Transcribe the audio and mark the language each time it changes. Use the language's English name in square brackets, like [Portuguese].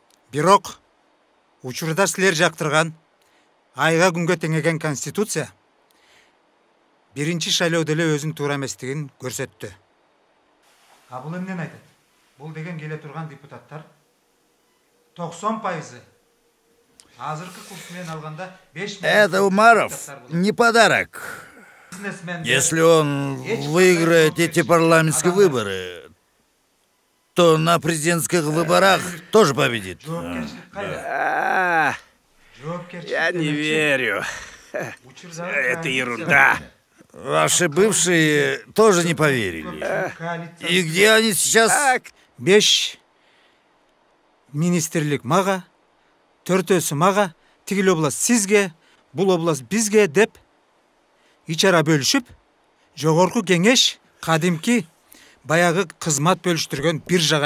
[Kyrgyz] Бирок учурда силер жактырган айга күнгө теңеген конституция биринчи шайлоодо эле өзүн туура эместигин көрсөттү. А бул эмнени айтат? Бул деген келе турган депутаттар 90% азыркы курс менен алганда 5 [Russian] Это Умаров не подарок. Если он выиграет эти парламентские выборы, то на президентских выборах тоже победит. Я не верю. Это ерунда. Ваши бывшие тоже не поверили. И где они сейчас? [Kyrgyz] 5 министрлик мага, 4-өсү мага, тигил область сизге, бул область бизге деп ичара бөлүшүп, жогорку кеңеш кадимки баягы кызмат бөлүштүргөн бир жага